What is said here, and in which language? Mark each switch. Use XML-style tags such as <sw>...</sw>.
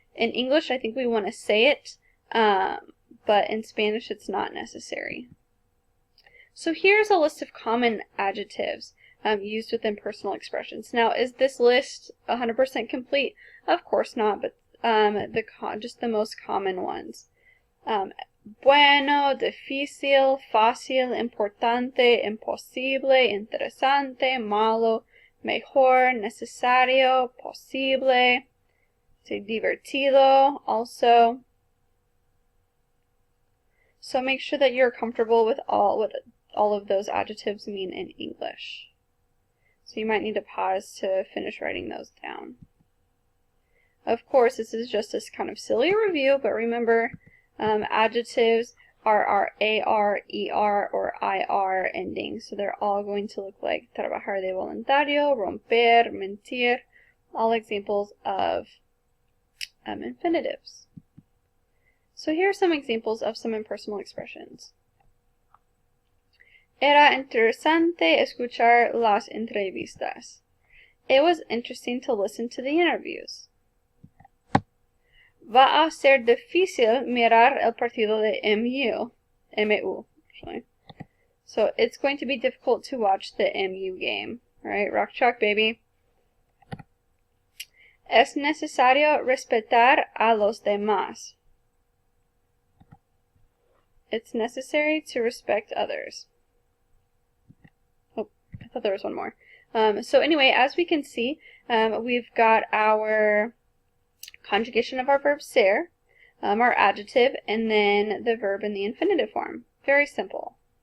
<en>In English, I think we want to say it, but in Spanish, it's not necessary. So here's a list of common adjectives used with impersonal expressions. Now, is this list 100% complete? Of course not, but just the most common ones.</en> <es>Bueno, difícil, fácil, importante, imposible, interesante, malo, mejor, necesario, posible, divertido also.</es> <en>So make sure that you're comfortable with all of those adjectives mean in English. So you might need to pause to finish writing those down. Of course, this is just this kind of silly review, but remember, adjectives are our AR, ER, or IR endings. So they're all going to look like trabajar de voluntario, romper, mentir, all examples of infinitives. So here are some examples of some impersonal expressions.</en> <es>Era interesante escuchar las entrevistas.</es> <en>It was interesting to listen to the interviews. Va a ser difícil mirar el partido de MU, actually. So it's going to be difficult to watch the MU game, right? Rock chalk, baby.</en> <es>Es necesario respetar a los demás.</es> <en>It's necessary to respect others. Oh, I thought there was one more. So anyway, as we can see, we've got our conjugation of our verb ser, our adjective, and then the verb in the infinitive form. Very simple.</en>